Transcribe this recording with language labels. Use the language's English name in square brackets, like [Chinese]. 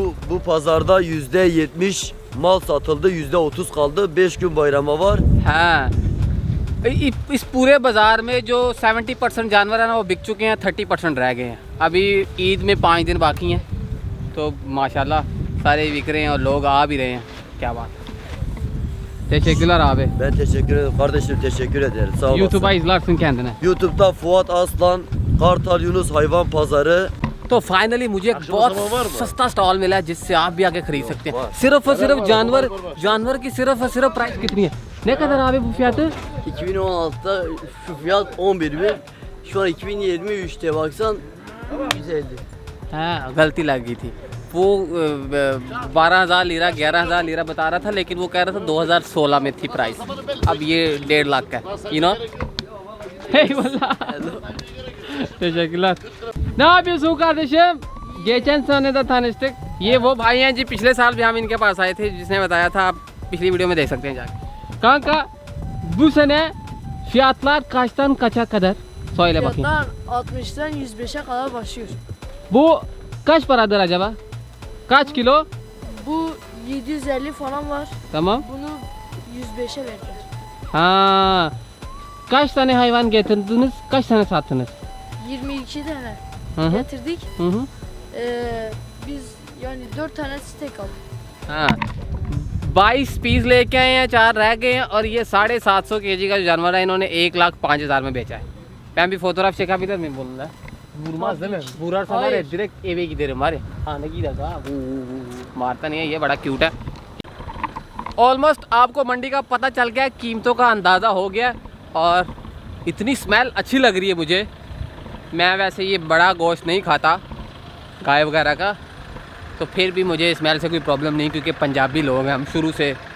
[Turkish] Bu pazarda %70 mal satıldı, %30 kaldı. 5 gün bayrama var. [Hindi] हाँ इस पूरे बाज़ार में जो 70% जानवर है ना वो बिक चुके हैं, 30% रह गए हैं। अभी ईद में 5 दिन बाकी हैं, तो माशाल्लाह सारे बिक रहे हैं और लोग आ भी रहे हैं। क्या बात है। [Turkish] Teşekkürler abi. Ben teşekkür ederim. Kardeşim teşekkür ederim. Sağ olasın. YouTube'a izlersin kendine. YouTube'da Fuat Aslan, Kartal Yunus Hayvan Pazarı. [Hindi] तो फाइनली मुझे एक बहुत सस्ता स्टॉल मिला है जिससे आप भी आके खरीद सकते हैं। सिर्फ और सिर्फ जानवर की सिर्फ और सिर्फ प्राइस कितनी है? [Turkish] Ne kadar abi bu fiyatı? 2016'da şu fiyat 11.000. Şu an 2023'te baksan 150. [Hindi] हाँ गलती लग गई थी। वो 12,000 लीरा 11,000 लीरा बता रहा था, लेकिन वो कह रहा था 2016 में थी प्राइस। अब ये 1.5 लाख का है। [English] You know? [Turkish] Eyvallah. Teşekkürler. Ne yapıyorsun kardeşim? Geçen sene de tanıştık. [Hindi] ये वो भाई हैं जी, पिछले साल भी हम इनके पास आए थे, जिसने बताया था, आप पिछली वीडियो में देख सकते हैं जाके। [Turkish] Kanka bu sene fiyatlar kaçtan kaça kadar? Söyle bakayım. Fiyatlar 60'dan 105'e kadar başlıyor. Bu kaç paradır acaba? Kaç kilo? Bu 750 falan var. Tamam. Bunu 105'e verdiler. Ha. Kaç tane hayvan getirdiniz? Kaç tane sattınız? 22 tane Hı hı. getirdik. Hı hı. Biz yani 4 tane steak aldık. [Hindi] हाँ 22 piece लेके आए हैं, 4 रह गए हैं और ये 750 kg का जो जानवर है इन्होंने 1,05,000 में बेचा है. [Turkish] Ben bir fotoğraf çekebilir miyim bununla? Vurmaz değil mi? Vurarsa var ya direkt eve giderim var ya. [Hindi] आने की जगह मारता नहीं है, ये बड़ा क्यूट है. ऑलमोस्ट आपको मंडी का पता चल गया, कीमतों का अंदाज़ा हो गया और इतनी स्मेल अच्छी लग रही है मुझे. मैं वैसे ये बड़ा गोश्त नहीं खाता गाय वगैरह का, तो फिर भी मुझे स्मेल से कोई प्रॉब्लम नहीं, क्योंकि पंजाबी लोग हैं हम शुरू से.